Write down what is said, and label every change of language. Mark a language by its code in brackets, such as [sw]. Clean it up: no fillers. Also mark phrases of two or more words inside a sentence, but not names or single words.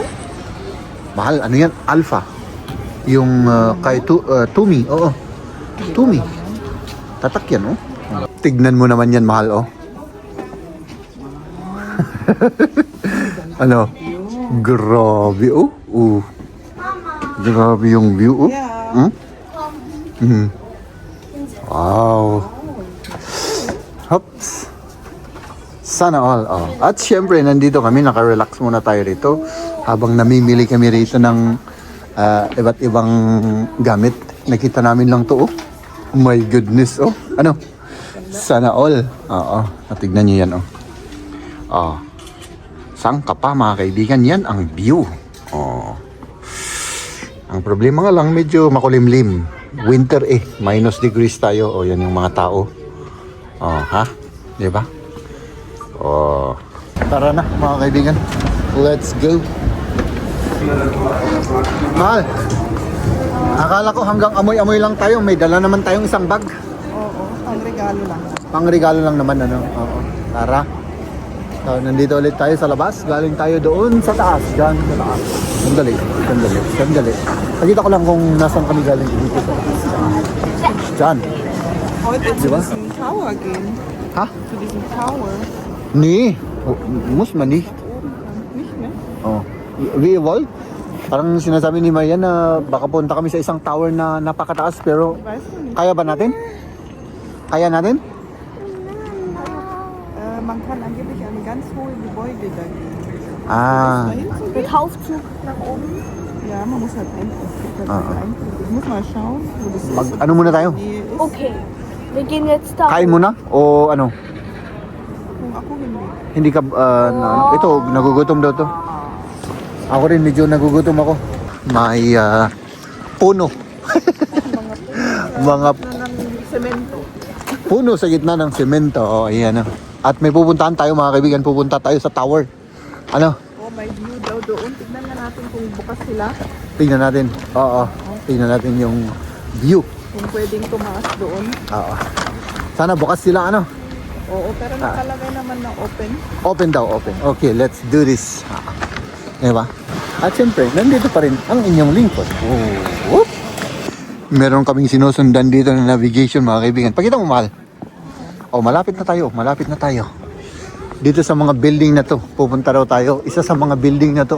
[tl] Mahal, ano yan? Alpha. Yung kay Tumi, oo. Tumi. Tatak yan, oh. Tignan mo naman yan, mahal, oh. Ano? Grabe, oh. Grabe yung view, oh. [en] Yeah. Wow. Hops. [tl] Sana all. At syempre, nandito kami, naka-relax muna tayo rito habang namimili kami rito ng iba't ibang gamit. Nakita namin lang to, oh. [en] My goodness, [tl] oh. Ano? Sana all. Oo. Tignan nyo yan, oh. Saan ka pa, mga kaibigan? Yan ang view. Ang problema nga lang, medyo makulimlim. [en] Winter minus degrees [tl] tayo. Yan yung mga tao. Ha? Diba? Tara na, mga kaibigan. [en] Let's go. [tl] Mahal. Akala ko hanggang amoy-amoy lang tayo. May dala naman tayong isang bag. Oo, pang regalo lang. Pang-regalo lang naman, ano? Oo. Tara. So, nandito ulit tayo sa labas. Galing tayo doon sa taas. Diyan sa taas. Sandali. Nakita ko lang kung nasan kami galing dito sa taas. Diyan. [en] Oh, it's [tl] Diba? [en] Disney Tower again. Ha? To Disney Tower. [de] Ni. Mus man ni. Nicht mehr? [en] We evolve. [tl] Parang sinasabi ni Marian na baka punta kami sa isang tower na napakataas, pero [de] Weiß ich nicht. [tl] kaya ba natin? Kaya natin? [de] Man kann angeblich eine ganz hohe Gebäude da gehen. Ah, Mit Aufzug nach oben. Ja, man muss halt einfach. Ah. Ich muss mal schauen, wo das ist. [tl] ano muna tayo? [de] Nähe ist. Okay. Wir gehen jetzt da. [tl] Kain muna? O ano? Kung ako hindi. Hindi ka, ito, nagugutom daw to. Ako rin, medyo nagugutom ako. May, puno. Mga Ng semento. puno sa gitna ng semento. O, ayan. At may pupuntahan tayo mga kaibigan. Pupunta tayo sa tower. Ano? Oh, may view daw doon. Tignan na natin kung bukas sila. Tingnan natin. Oo. Tingnan natin yung view. Kung pwedeng tumaas doon. Oo. Sana bukas sila ano. Oo, pero nakalagay naman na open. Open daw, [en] open. Okay, let's do this. [tl] Diba? At siyempre, nandito pa rin ang inyong lingkod. Oh. Whoop. Meron kaming sinusundan dito na navigation mga kaibigan. Pakita mo mahal. Oh, malapit na tayo. Malapit na tayo. Dito sa mga building na to. Pupunta raw tayo. Isa sa mga building na to.